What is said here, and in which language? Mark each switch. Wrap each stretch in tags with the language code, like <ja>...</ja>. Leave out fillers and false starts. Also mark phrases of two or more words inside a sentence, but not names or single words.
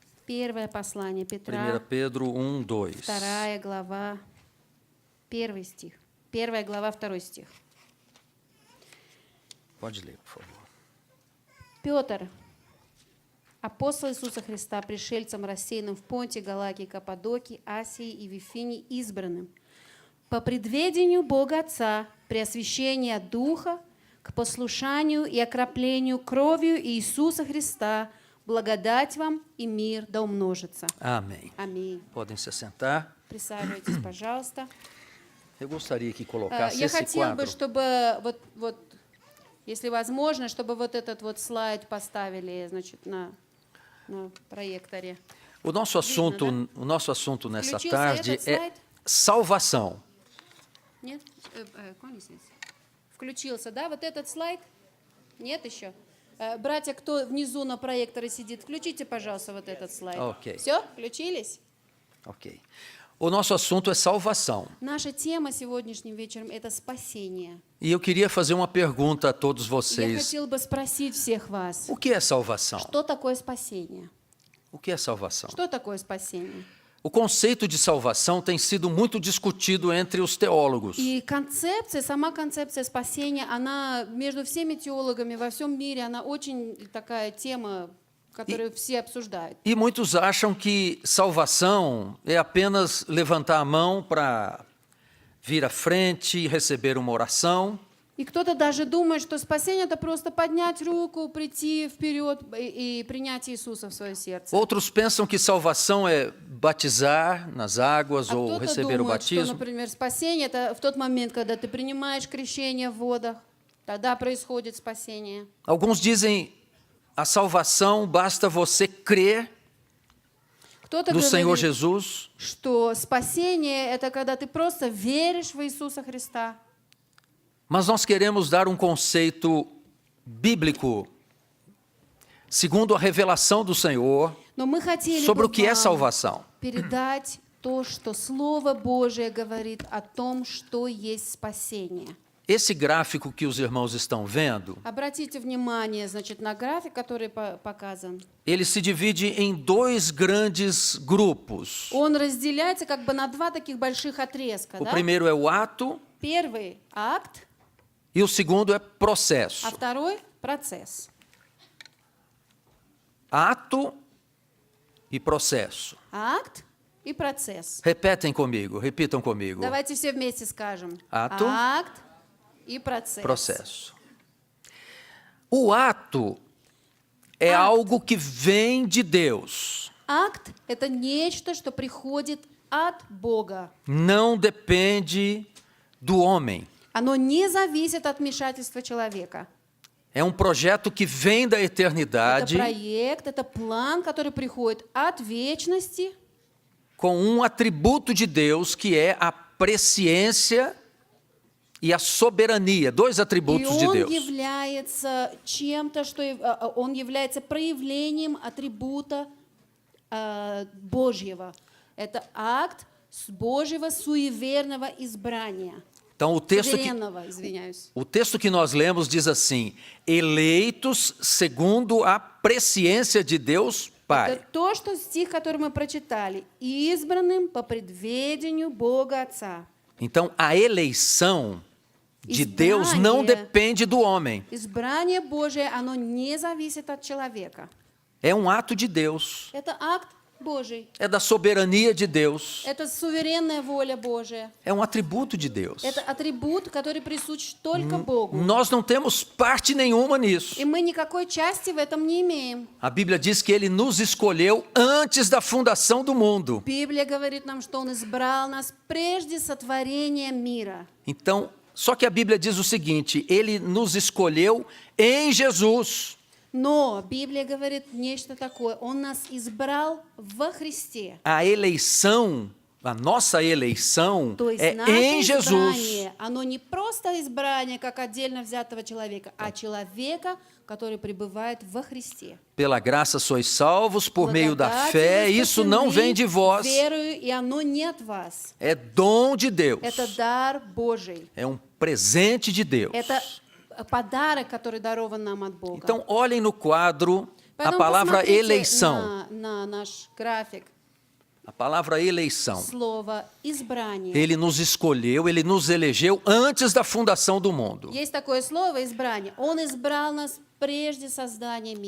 <ru>Первое послание 1 Петра,</ru> <pt>Pedro 1:2.</pt> <ru>2 глава, 1 стих. 1 глава, 2 стих.</ru> <pt>Pode ler, por favor.</pt> <ru>Петр, апостол Иисуса Христа, пришельцам, рассеянным в Понте, Галакии, Каппадокии, Асии и Вифинии, избранным, по предведению Бога Отца, при освящении от Духа, к послушанию и окроплению кровью Иисуса Христа, благодать вам и мир да умножится.</ru> <pt>Amém.</pt> <ru>Аминь.</ru> <pt>Podem se assentar.</pt> <ru>Присаживайтесь, пожалуйста.</ru> <pt>Eu gostaria que colocasse</pt> <ru>Я</ru> <pt>esse</pt> <ru>хотела бы,</ru> <pt>quadro.</pt> <ru>чтобы вот, если возможно, чтобы вот этот вот слайд поставили, значит, на проекторе.</ru> <pt>O nosso assunto nessa</pt> <ru>Включился</ru> <pt>tarde</pt> <ru>этот</ru> <pt>é</pt> <ru>слайд?</ru> <pt>salvação.</pt> <ru>Нет? Включился, да? Вот этот слайд? Нет еще? Братья, кто внизу на проекторе сидит, включите, пожалуйста, вот этот слайд. Окей. Все? Включились?</ru> <pt>Ok. O nosso assunto é salvação.</pt> <ru>Наша тема сегодняшним вечером – это спасение.</ru> <pt>E eu queria fazer uma pergunta a todos</pt> <ru>Я</ru> <pt>vocês.</pt> <ru>хотела бы спросить всех вас,</ru> <pt>O que é salvação?</pt> <ru>что такое спасение?</ru> <pt>O que é salvação?</pt> <ru>Что такое спасение?</ru> <pt>O conceito de salvação tem sido muito discutido entre os teólogos.</pt> <ru>И сама концепция спасения, она между всеми теологами во всем мире, она очень такая тема, которую все обсуждают.</ru> <pt>E muitos acham que salvação é apenas levantar a mão para vir à frente e receber uma oração.</pt> <ru>И кто-то даже думает, что спасение – это просто поднять руку, прийти вперед и принять Иисуса в свое сердце.</ru> <pt>Outros pensam que salvação é batizar nas águas</pt> <ru>А</ru> <pt>ou</pt> <ru>кто-то</ru> <pt>receber o</pt> <ru>думает, что,</ru> <pt>batismo.</pt> <ru>например, спасение – это в тот момент, когда ты принимаешь крещение в водах, тогда происходит спасение.</ru> <pt>Alguns dizem a salvação basta você crer</pt> <ru>Кто-то</ru> <pt>no Senhor</pt> <ru>говорит,</ru> <pt>Jesus</pt> <ru>что спасение – это когда ты просто веришь в Иисуса Христа.</ru> <pt>Mas nós queremos dar um conceito bíblico, segundo a revelação do Senhor,</pt> <ru>Но мы хотели</ru> <pt>sobre</pt> <ru>бы</ru> <pt>o que é</pt> <ru>вам</ru> <pt>salvação.</pt> <ru>передать то, что Слово Божие говорит о том, что есть спасение.</ru> <pt>Esse gráfico que os irmãos estão vendo,</pt> <ru>Обратите внимание, значит, на график, который показан.</ru> <pt>ele se divide em dois grandes grupos.</pt> <ru>Он разделяется как бы на два таких больших отрезка.</ru> <pt>O</pt> <ru>Да?</ru> <pt>primeiro é o ato</pt> <ru>Первый – акт,</ru> <pt>e o segundo é processo.</pt> <ru>а второй – процесс.</ru> <pt>Ato e processo.</pt> <ru>Акт и процесс.</ru> <pt>Repitam comigo.</pt> <ru>Давайте все вместе скажем.</ru> <pt>Ato,</pt> <ru>акт и процесс.</ru> <pt>Processo. O ato é algo que vem de Deus.</pt> <ru>Акт – это нечто, что приходит от Бога.</ru> <pt>Não depende do homem.</pt> <ru>Оно не зависит от вмешательства человека.</ru> <pt>É um projeto que vem da</pt> <ru>Это</ru> <pt>eternidade</pt> <ru>проект, это план, который приходит от вечности,</ru> <pt>com um atributo de Deus que é a presciência e a soberania, dois</pt> <ru>и</ru> <pt>atributos de</pt> <ru>он</ru> <pt>Deus.</pt> <ru>является чем-то, что он является проявлением атрибута Божьего. Это акт Божьего суеверного избрания.</ru> <pt>Então,</pt> <ru>Суверенного, извиняюсь.</ru> <pt>o texto que nós lemos diz assim: eleitos segundo a presciência de Deus Pai.</pt> <ru>Это то, что стих, который мы прочитали. «Избранным по предведению Бога Отца».</ru> <pt>Então, a eleição de</pt> <ru>Избрание.</ru> <pt>Deus não depende do homem.</pt> <ru>Избрание Божие, оно не зависит от человека.</ru> <pt>É um ato de Deus.</pt> <ru>Это акт Божий.</ru> <pt>É da soberania de Deus.</pt> <ru>Это суверенная воля Божия.</ru> <pt>É um atributo de Deus.</pt> <ru>Это атрибут, который присущ только Богу.</ru> <pt>Nós não temos parte nenhuma nisso.</pt> <ru>И мы никакой части в этом не имеем.</ru> <pt>A Bíblia diz que Ele nos escolheu antes da fundação do mundo.</pt> <ru>Библия говорит нам, что Он избрал нас прежде сотворения мира.</ru> <pt>Então, só que a Bíblia diz o seguinte: Ele nos escolheu em Jesus.</pt> <ru>Но Библия говорит нечто такое. Он нас избрал во Христе.</ru> <pt>A eleição, a nossa eleição</pt> <ru>То есть</ru> <pt>é</pt> <ru>наше</ru> <pt>em Jesus.</pt> <ru>избрание, оно не просто избрание как отдельно взятого человека, а человека, который пребывает во Христе.</ru> <pt>Pela graça sois salvos por meio da</pt> <ru>Благодатью</ru> <pt>fé.</pt> <ru>вы</ru> <pt>Isso não</pt> <ru>спасены</ru> <pt>vem de vós,</pt> <ru>верою, и оно не от вас.</ru> <pt>é dom de Deus.</pt> <ru>Это дар Божий.</ru> <pt>É um presente de Deus.</pt> <ru>Это подарок, который дарован нам от Бога.</ru> <pt>Então, olhem no quadro A</pt> <ru>Поэтому</ru> <pt>palavra</pt> <ru>посмотрите</ru> <pt>eleição.</pt> <ru>на наш график.</ru> <pt>A palavra eleição.</pt> <ru>Слово «избрание».</ru> <pt>Ele nos escolheu, ele nos elegeu antes da fundação do mundo.</pt> <ru>Есть такое слово «избрание». Он избрал нас прежде создания мира.</ru>